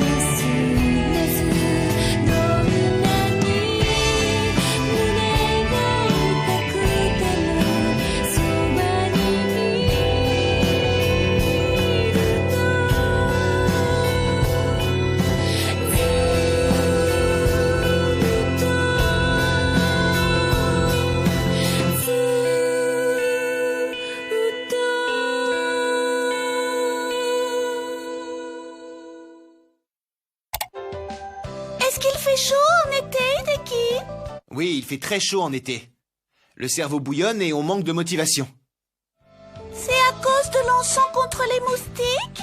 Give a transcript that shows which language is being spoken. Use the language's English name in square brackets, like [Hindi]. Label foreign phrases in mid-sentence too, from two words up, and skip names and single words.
[Japanese] れずどんなに胸が痛くてもそばにいるとずっと [French] Est-ce qu'il fait chaud en été, Deki? Oui, il fait très chaud en été. Le cerveau bouillonne et on manque de motivation. C'est à cause de l'encens contre les moustiques?